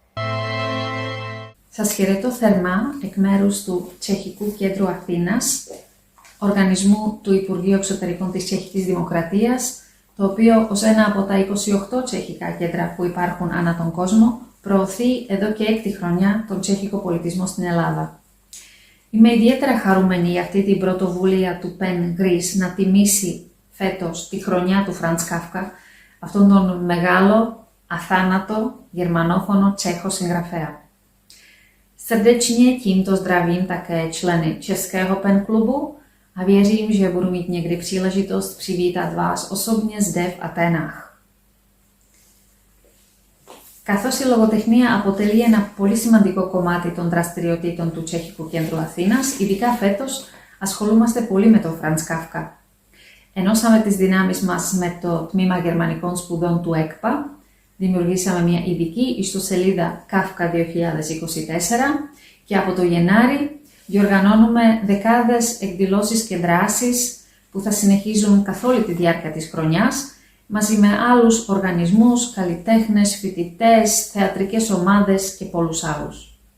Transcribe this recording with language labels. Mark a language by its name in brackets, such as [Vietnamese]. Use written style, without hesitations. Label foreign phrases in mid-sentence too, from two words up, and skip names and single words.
[Greek] Σας χαιρετώ θερμά εκ μέρους του Τσεχικού Κέντρου Αθήνας, οργανισμού του Υπουργείου Εξωτερικών της Τσεχικής Δημοκρατίας, το οποίο ως ένα από τα 28 τσεχικά κέντρα που υπάρχουν ανά τον κόσμο, προωθεί εδώ και 6 χρόνια τον τσεχικό πολιτισμό στην Ελλάδα. Είμαι ιδιαίτερα χαρούμενη για αυτή την πρωτοβουλία του Pen Greece να τιμήσει φέτος τη χρονιά του Φραντς Κάφκα, αυτόν τον μεγάλο, αθάνατο, γερμανόφωνο Τσέχο συγγραφέα. [Czech] Srdečně tímto zdravím také členy Českého Pen Klubu a věřím, že budu mít někdy příležitost přivítat vás osobně zde v Aténách. [Greek] Καθώς η λογοτεχνία αποτελεί ένα πολύ σημαντικό κομμάτι των δραστηριοτήτων του Τσεχικού Κέντρου Αθήνας, ειδικά φέτος ασχολούμαστε πολύ με τον Φραντς Κάφκα. Ενώσαμε τις δυνάμεις μας με το Τμήμα Γερμανικών Σπουδών του ΕΚΠΑ, δημιουργήσαμε μια ειδική ιστοσελίδα Κάφκα 2024 και από το Γενάρη διοργανώνουμε δεκάδες εκδηλώσεις και δράσεις που θα συνεχίζουν καθ' όλη τη διάρκεια της χρονιάς, μαζί με άλλους οργανισμούς, καλλιτέχνες, φοιτητές, θεατρικές ομάδες και πολλούς άλλους.